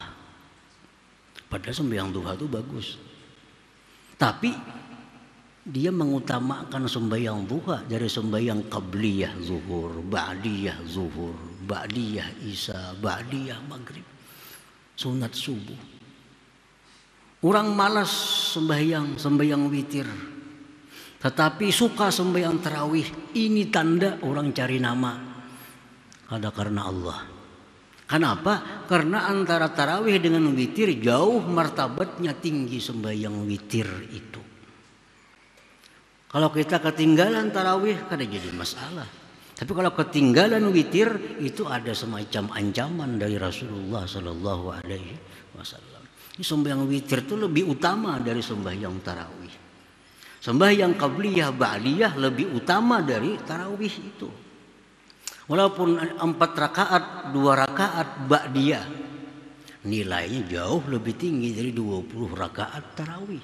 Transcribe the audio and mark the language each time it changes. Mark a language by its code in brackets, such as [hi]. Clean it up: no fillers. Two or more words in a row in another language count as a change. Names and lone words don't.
[bjn] Padahal sembahyang duha itu bagus. Tapi dia mengutamakan sembahyang duha dari sembahyang qabliyah zuhur, ba'diyah zuhur, ba'diyah isya, ba'diyah maghrib, sunat subuh. Orang malas sembahyang witir, Tetapi suka sembahyang tarawih, ini tanda orang cari nama. Ada karena Allah. Kenapa? Karena antara tarawih dengan witir jauh martabatnya tinggi sembahyang witir itu. Kalau kita ketinggalan tarawih kada jadi masalah. Tapi kalau ketinggalan witir itu ada semacam ancaman dari Rasulullah [ar] صلى الله عليه وسلم. [bjn] Ini sembahyang witir itu lebih utama dari sembahyang tarawih. Sembahyang qabliyah ba'diyah lebih utama dari tarawih itu. Walaupun 4 rakaat, 2 rakaat ba'diyah, nilainya jauh lebih tinggi dari 20 rakaat tarawih.